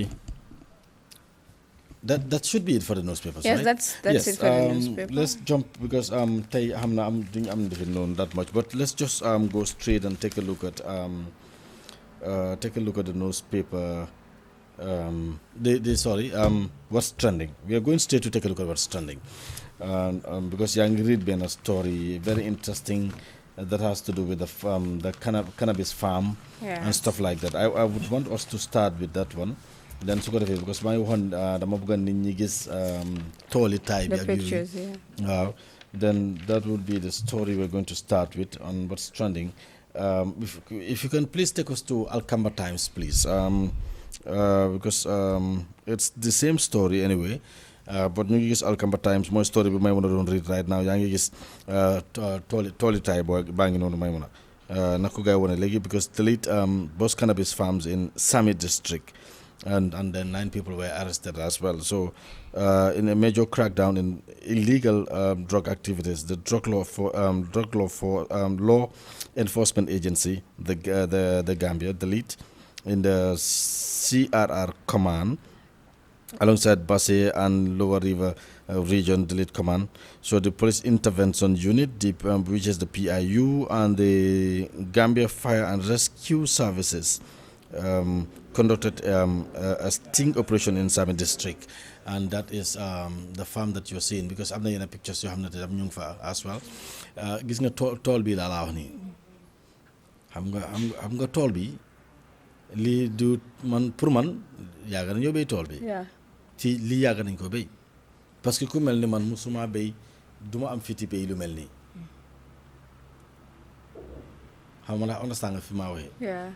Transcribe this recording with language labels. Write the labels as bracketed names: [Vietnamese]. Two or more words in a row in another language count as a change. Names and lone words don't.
[English] that should be it for the newspapers, yes, right? that's it for the newspaper. Let's jump because [Wolof] tey xam na am defin noonu [English] that much, but let's just go straight and take a look at the newspaper. What's trending. We are going straight to take a look at what's trending. Because [Wolof] yaa ngi [English] read benn story very interesting that has to do with the cannabis farm and stuff like that. I would want us to start with that one. [Wolof] Then su ko defee because maa ngi waxoon dama bëgg nit ñi gis tooli taay bi [English] The pictures, yeah. Then that would be the story we're going to start with on what's trending. If you can please take us to Alcamba Times, please, because it's the same story anyway. [Wolof] But ñu ngi gis Alcamba Times mooy story bi may mën a doon [English] read right now [Wolof] yaa ngi gis tooli taay baa ngi noonu may mën a na ko gaay wone léegi [English] because delete Boss Cannabis Farms in Sami district and then 9 people were arrested as well. So in a major crackdown in illegal drug activities, the law enforcement agency, the Gambia, the lead in the CRR command, alongside Basse and Lower River Region Delete Command. So the Police Intervention Unit, which is the PIU, and the Gambia Fire and Rescue Services conducted a sting operation in Sami district, and that is the farm that you're seeing, because [Wolof] am na yenn [English] pictures [Wolof] yoo xam ne tam ñu ngi fa [English] as well. [Wolof] Gis nga tool bi laa la wax nii xam nga tool bi lii du man pour man yàgg nañoo béy tool bi. ci lii yàgg nañ ko béy parce que ku mel ni man musuma béy duma am fiti béy lu mel nii xam nga ndax understand nga fi maa waxee.